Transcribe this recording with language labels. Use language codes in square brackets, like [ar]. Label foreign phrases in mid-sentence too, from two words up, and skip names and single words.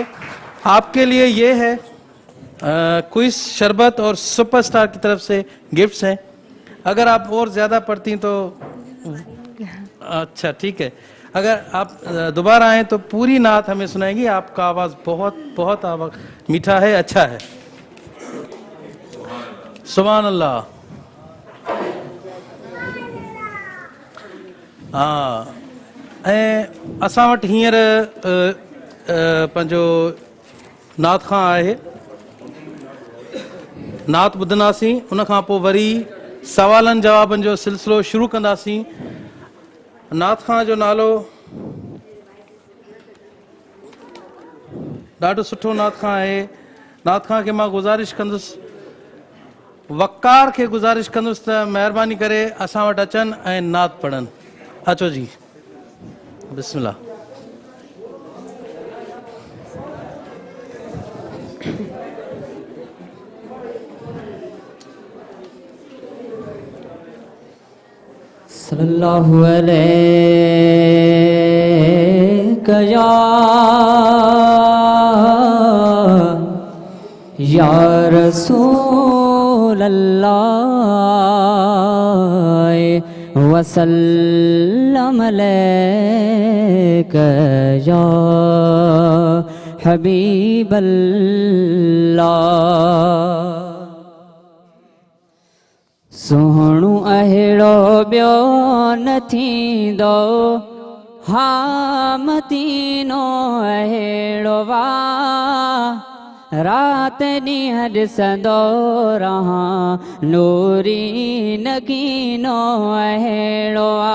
[ur] آپ کے لیے یہ ہے کوئز، شربت اور سپرسٹار کی طرف سے گفٹس ہیں. اگر آپ اور زیادہ پڑھتی تو اچھا ٹھیک ہے. اگر آپ دوبارہ آئے تو پوری نعت ہمیں سنائیں گی. آپ کا آواز بہت بہت میٹھا ہے، اچھا ہے. [ar] سبحان الله. [sd] असां वटि हींअर पंहिंजो नात खां आहे, नात ॿुधंदासीं, उन खां पोइ वरी सवालनि जवाबनि जो सिलसिलो शुरू कंदासीं। नात खां जो नालो ॾाढो सुठो नात खां आहे। नात खां खे मां गुज़ारिश कंदुसि, वक़ार खे गुज़ारिश कंदुसि त महिरबानी करे असां वटि अचनि ऐं नात पढ़नि। अचो जी, बिस्मिल्लाह। [ar] صلى الله عليه يا رسول الله وسلم عليك يا حبيب الله. [sd] सोहणो अहिड़ो ॿियो न थींदो, हा मदीनो अहिड़ो वा, रात ॾींहं ॾिसंदो रहां नूरी नगीनो अहिड़ो आ।